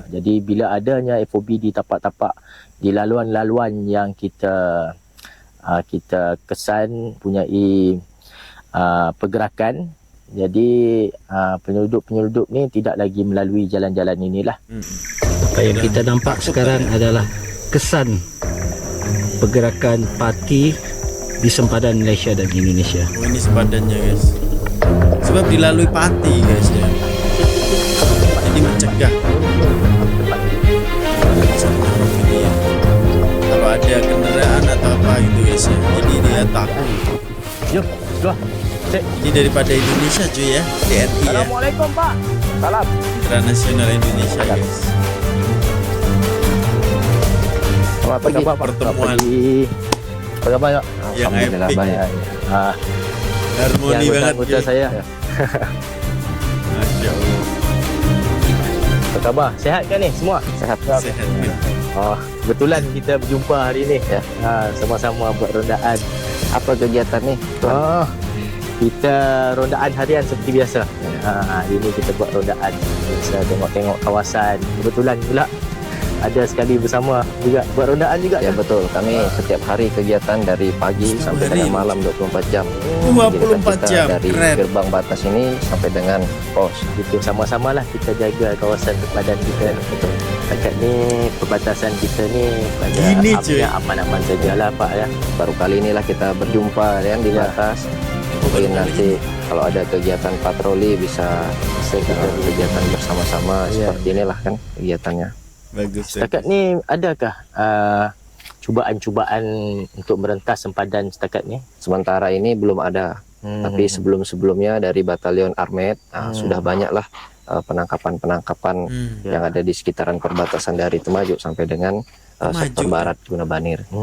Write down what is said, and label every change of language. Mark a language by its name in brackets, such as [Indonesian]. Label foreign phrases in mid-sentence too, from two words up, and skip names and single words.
[Malay] Jadi bila adanya FOB di tapak-tapak, di laluan-laluan yang kita kesan punyai pergerakan, jadi penyelundup-penyelundup ni tidak lagi melalui jalan-jalan inilah. Apa yang kita nampak sekarang adalah kesan pergerakan parti di sempadan Malaysia dan Indonesia. [Indonesian] Oh, ini sempadannya guys. Sebab dilalui pati guys ya. Jadi mencegah. Ini ya. Kalau ada kendaraan atau apa gitu guys ya. Jadi dia takut. Jom, keluar. Cek. Ini daripada Indonesia cuy ya. TNI ya. Assalamualaikum Pak. Salam. Mitra Nasional Indonesia guys. [Malay] Apa khabar Pak? [Indonesian] Pertemuan. [Malay] Apa khabar Pak? [Indonesian] Yang Alhamdulillah epic. baik. Harmoni yang banget anggota cuy. saya. Masya Allah. [Malay] Apa khabar? Sehat kan ni semua? Sehat. [Indonesian] Sehat nih. [Malay] Kebetulan kita berjumpa hari ni ya. Sama-sama buat rondaan. Apa kegiatan ni? Kita rondaan harian seperti biasa. Hari ni kita buat rondaan. Biasa tengok-tengok kawasan. Kebetulan pula ada sekali bersama juga buat rondaan juga. [Indonesian] Ya betul, kami setiap hari kegiatan dari pagi sampai hari. dengan malam 24 jam. 24 Kegiatan kita jam. dari Keren. gerbang batas ini sampai dengan pos. [Malay] Gitu sama-sama lah kita jaga kawasan sempadan kita. Betul. Dekat ni perbatasan kita ni pada [Indonesian] Gini, cuy. [Malay] aman-aman sajalah Pak ya. Baru kali inilah kita berjumpa kan di Ya. batas. [Indonesian] Mungkin nanti kalau ada kegiatan patroli bisa kita kegiatan bersama-sama Ya. seperti inilah kan kegiatannya. Bagus. [Malay] Setakat ni adakah cubaan-cubaan untuk merentas sempadan setakat ni? [Indonesian] Sementara ini belum ada, tapi sebelum-sebelumnya dari Batalion Armet sudah banyaklah penangkapan-penangkapan yang ada di sekitaran perbatasan dari Temajuk sampai dengan sektor barat Guna Banir.